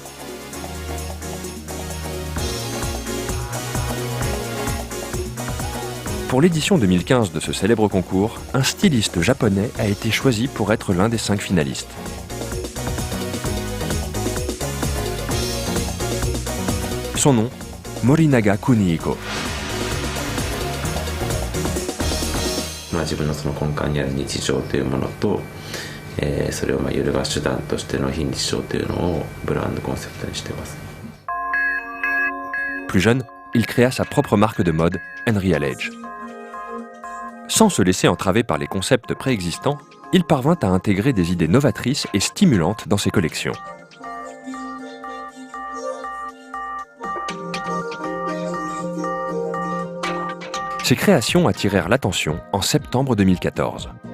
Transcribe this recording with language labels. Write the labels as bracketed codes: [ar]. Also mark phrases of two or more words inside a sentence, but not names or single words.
[fr] Pour l'édition 2015 de ce célèbre concours, un styliste japonais a été choisi pour être l'un des 5 finalistes. Son nom, Morinaga Kunihiko. [ja] 自分のその根幹にある日常というものと、それを揺るがす手段としての非日常というのをブランドコンセプトにしています。 [fr] Plus jeune, il créa sa propre marque de mode, Unreal Edge. Sans se laisser entraver par les concepts préexistants, il parvint à intégrer des idées novatrices et stimulantes dans ses collections. Ses créations attirèrent l'attention en septembre 2014.